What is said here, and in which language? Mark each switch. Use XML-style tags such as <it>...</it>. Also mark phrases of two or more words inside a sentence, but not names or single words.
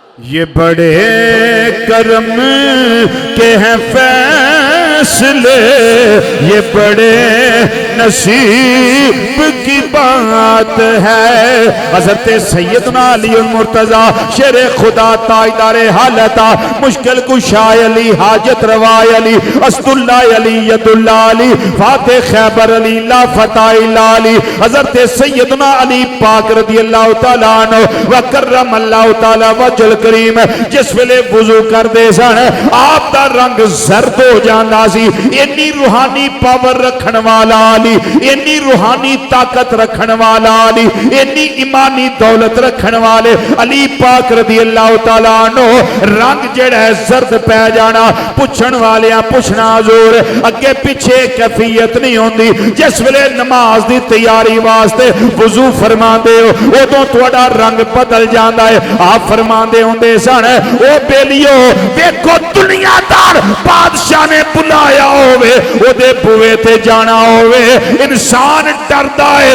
<ur>یہ بڑے کرم کے ہیں فیصلے، یہ بڑے نصیب کی بات ہے.</ur> <pa>حضرت سیدنا علی مرتضیٰ شیرِ خدا تاجدارِ حالتا مشکل کشا علی حاجت روا علی اسداللہ علی یداللہ علی فاتح خیبر علی</pa> <ar>لا فتى إلا</ar> <pa>علی حضرت سیدنا علی پاک</pa> <ar>رضي الله تعالى عنه وكرم الله تعالى وجهه الكريم</ar> <pa>جس ویلے وضو کردے سن آپ دا رنگ زرد ہو جاندا سی. اِنی روحانی پاور رکھن والا علی، اِنی روحانی طاقت رکھن والا علی، اِنی ایمانی دولت رکھن والے علی پاک</pa> <ar>رضي الله تعالى عنه</ar> <pa>رنگ جیہڑا ہے زرد پے جانا. پچھن والیاں پچھنا زور اگے پیچھے کیفیت نہیں ہوندی. جس ویلے نماز دی تیاری واسطے وضو فرماندے ہو اودوں تہاڈا رنگ بدل جاندا ہے. آپ فرماندے ہوندے سن او بیلیو دیکھو دنیادار بادشاہ نے بلایا ہووے اوہدے بوہے تے جانا ہووے انسان ڈردا ہے.</pa>